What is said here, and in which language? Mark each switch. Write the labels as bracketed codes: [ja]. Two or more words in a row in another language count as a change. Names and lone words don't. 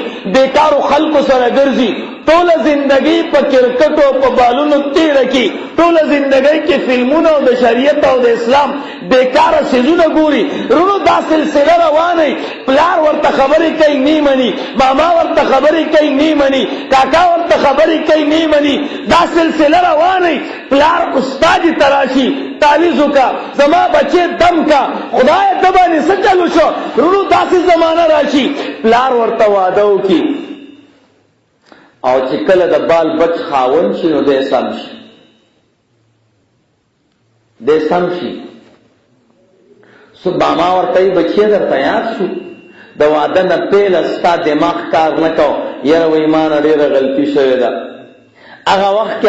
[ps] بیکارو خلکو سره ګرځي ټوله زندگی په کرکټ او په بالونو تیره کی ټوله زندگی کې فلمونه او د شریعت او د اسلام بیکاره څیزونه ګوري رونو دا سلسله روانه پلار ورته خبرې کوي نه مني ماما ورته خبرې کوي نه مني کاکا ورته خبرې کوي نه مني دا سلسله روانه پلار استاد تراشی تعویذ کا زما بچے دم کا خدای ته باندې څه چلو شو رونو داسې زمانہ راشي پلار ورته واده وکي او چې کله د بال بچ خاون شي نو دی سم شي ماما ورته بچی درته یاد شو د واده نه پیله ستا دماغ کار نه کو یاره وایي ما نه ډېره غلطي شوې ده هغه وخت کې